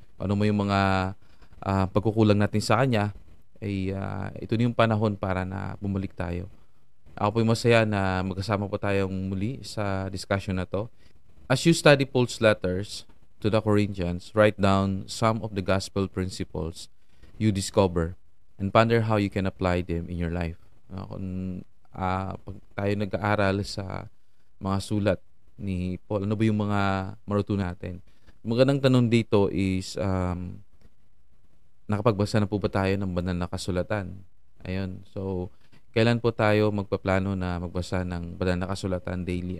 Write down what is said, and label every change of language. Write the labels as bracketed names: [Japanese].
[Filipino] Ano mo yung mga pagkukulang natin sa Kanya, ay ito na yung panahon para na bumalik tayo. Ako po yung masaya na magkasama po tayong muli sa discussion na to. [English] As you study Paul's letters to the Corinthians, write down some of the gospel principles you discover and ponder how you can apply them in your life. [Filipino] Kung pag tayo nag-aaral sa mga sulat ni Paul, ano ba yung mga maruto natin? Magandang tanong dito is, nakapagbasa na po ba tayo ng banal na kasulatan? Ayun. So, kailan po tayo magpaplano na magbasa ng banal na kasulatan daily?